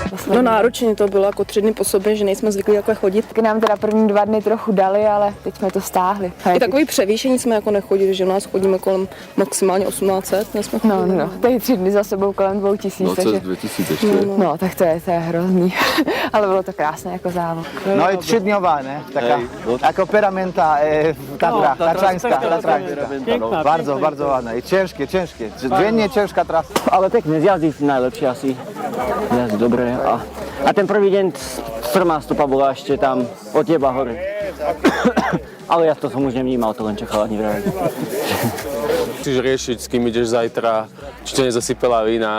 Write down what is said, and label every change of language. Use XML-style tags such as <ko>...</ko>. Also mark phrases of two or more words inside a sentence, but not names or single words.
<cs>No náročně to bylo jako 3 dny po sobě, že nejsme zvyklí takhle chodit. Taky nám teda první 2 dny trochu dali, ale teď jsme to stáhli. I takový převýšení jsme jako nechodili, že u nás chodíme kolem maximálně 1800. Jsme No, tady 3 dny za sebou kolem 2000, No takže...</cs> <sk>cez 2000 ešte.</sk> <cs>No, tak to je hrozný. Ale bylo to krásné jako závod.</cs> <sk>No je 3-dňová, ne? Taká, ako peramenta Tatra, Tatranská.</sk> <pl>Bardzo, bardzo ładne. I ciężkie. Dziennie ciężka trasa.</pl> <sk>Ale pekne, z jazdy najlepšie asi. Z jazdy dobre. A ten prvý deň strmá stopa bola ešte tam od teba hore. Ale ja to som už nevnímal, to len čo chalani vraví. Musíš riešiť, s kým ideš zajtra, či ťa nezasypela vína.</sk>